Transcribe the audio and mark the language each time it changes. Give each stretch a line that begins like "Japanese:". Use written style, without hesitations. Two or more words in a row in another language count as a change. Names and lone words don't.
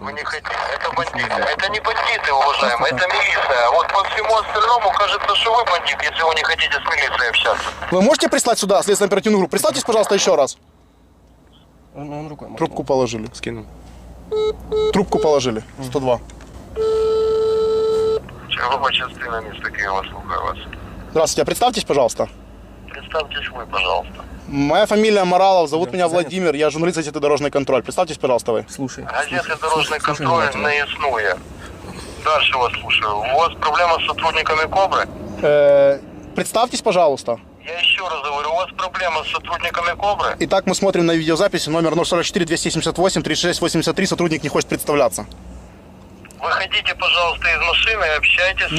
Russian: Вы не хотите. Это бандиты. Это не бандиты, уважаемые, это милиция. Вот по всему остальному кажется, что вы бандит, если вы не хотите с милицией общаться. Вы можете прислать сюда следственно-оперативную группу? Представьтесь, пожалуйста, еще раз. Он рукой. Трубку положили. скинул. Трубку положили. 102.
Ukrainian: Чергова частина место Киева, слухаю вас.
Russian: Здравствуйте, а представьтесь, пожалуйста. Представьтесь вы, пожалуйста. Моя фамилия Моралов, зовут меня Владимир, я журналист газеты «Дорожный контроль». Представьтесь, пожалуйста, вы. Слушай.
Ukrainian: Газети «Дорожний контроль» не існує.
Russian: Дальше вас слушаю. У вас проблема с сотрудниками «Кобры»? Представьтесь, пожалуйста. Я еще раз говорю, у вас проблема с сотрудниками «Кобры»? Итак, мы смотрим на видеозаписи, номер 044-278-3683, сотрудник не хочет представляться. Выходите, пожалуйста, из машины и общайтесь с